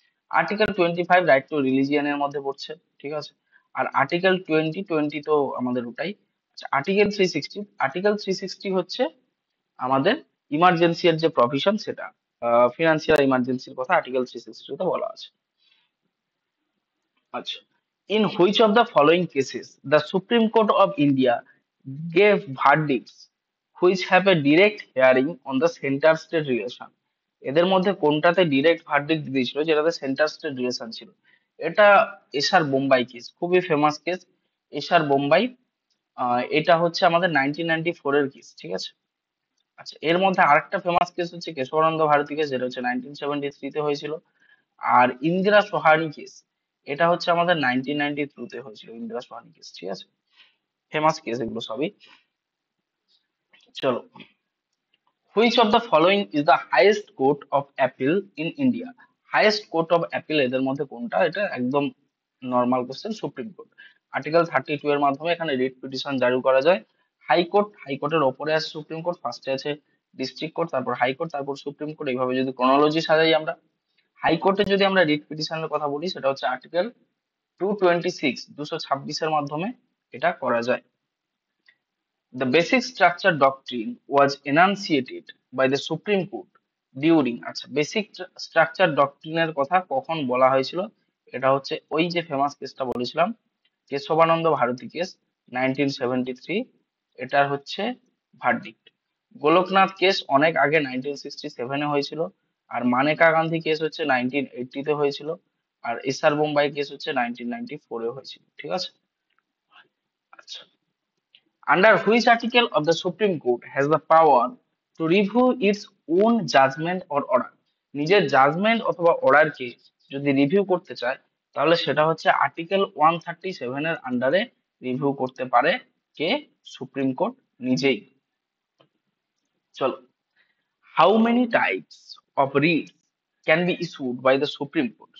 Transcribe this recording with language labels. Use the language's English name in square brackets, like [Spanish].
[Bangla] Article 25 right two রিলিজিয়নের মধ্যে পড়ছে, ঠিক আছে। আর আর্টিকেল 20 তো আমাদের ওটাই। আর্টিকেল 360 হচ্ছে আমাদের ইমার্জেন্সি এর যে প্রভিশন, সেটা ফিনান্সিয়াল ইমার্জেন্সির কথা আর্টিকেল 360 তে বলা আছে। [English] আচ্ছা, in which of the following cases the Supreme Court of India gave verdicts which have a direct hearing on the center state relation? [Bangla] এদের মধ্যে কোনটাতে ডিরেক্ট ভার্ডিক্ট দিয়েছিল যেটাতে সেন্টার স্টেট রিলেশন ছিল? এটা এশার বোম্বাই কেস, খুবই ফেমাস কেস, এশার বোম্বাই। এটা হচ্ছে আমাদের 1994 এর কেস, ঠিক আছে। আচ্ছা, এর মধ্যে আরেকটা ফেমাস কেস হচ্ছে কেশবানন্দ ভারতী কেস, যেটা হচ্ছে 1973 তে হয়েছিল। আর ইন্দিরা সোহানি কেস, এটা হচ্ছে আমাদের 1992 তে হয়েছিল, ইন্দিরা সোহানি কেস, ঠিক আছে। ফেমাস কেস এগুলো সবই। চলো, [English] Which of the following is the highest court of appeal in India? [Bangla] Highest court of appeal এদের মধ্যে কোনটা? এটা একদম normal question, supreme court. Article 32 এর মাধ্যমে এখানে রিট পিটিশন জারি করা যায়। হাইকোর্ট, হাইকোর্টের ওপরে আছে সুপ্রিম কোর্ট, ফার্স্টে আছে ডিস্ট্রিক্ট কোর্ট, তারপর হাইকোর্ট, তারপর সুপ্রিম কোর্ট, এইভাবে যদি ক্রোনোলজি সাজাই আমরা। হাইকোর্টে যদি আমরা রিট পিটিশনের কথা বলি, সেটা হচ্ছে আর্টিকেল 226, 226 এর মাধ্যমে এটা করা যায়। [English] The basic structure doctrine was enunciated by the Supreme Court during, [Bangla] আচ্ছা, বেসিক স্ট্রাকচার ডক্ট্রিনের কথা কখন বলা হয়েছিল? এটা হচ্ছে ওই যে ফেমাস কেসটা বলেছিলাম, কেশবানন্দ ভারতী কেস, 1973, এটার হচ্ছে ভার্ডিক্ট। গোলকনাথ কেস অনেক আগে 1967-এ হয়েছিল, আর মানেকা গান্ধী কেস হচ্ছে 1980-তে হয়েছিল, আর এসআর বোম্বাই কেস হচ্ছে 1994-এ হয়েছিল। ঠিক আছে, আচ্ছা। [English] Under which article of the Supreme Court has the power to review its own judgment or order? [Bangla] নিজের জাজমেন্ট অথবা অর্ডারকে যদি রিভিউ করতে চায়, তাহলে সেটা হচ্ছে আর্টিকেল 137 এর আন্ডারে রিভিউ করতে পারে কে? সুপ্রিম কোর্ট নিজেই। চলো, [English] How many types of writ can be issued by the supreme court?